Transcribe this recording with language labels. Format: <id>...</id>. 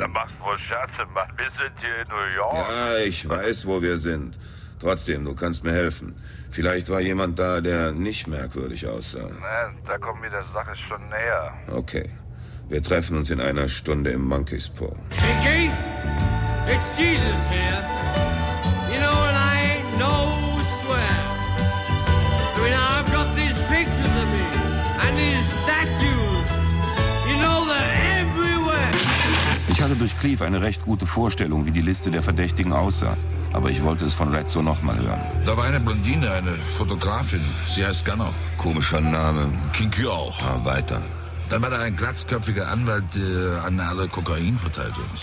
<de>Da machst du wohl Scherze, Mann. Wir sind hier in New York. Ja, ich weiß, wo wir sind. Trotzdem, du kannst mir helfen. Vielleicht war jemand da, der nicht merkwürdig aussah. Na, da kommt mir der Sache schon näher. Okay. Wir treffen uns in einer Stunde im Monkey's Paw.</de> <en>Kinky, it's Jesus here. You know, and I ain't no square. I mean, I've got these pictures of me and these statues. You know, they're everywhere.</en> <de>Ich hatte durch Cleve eine recht gute Vorstellung, wie die Liste der Verdächtigen aussah. Aber ich wollte es von Rezzo nochmal hören. Da war eine Blondine, eine Fotografin. Sie heißt Gunner. Komischer Name. Kinky auch. Ja, weiter. Dann war da ein glatzköpfiger Anwalt, der an alle Kokain verteilte.</de>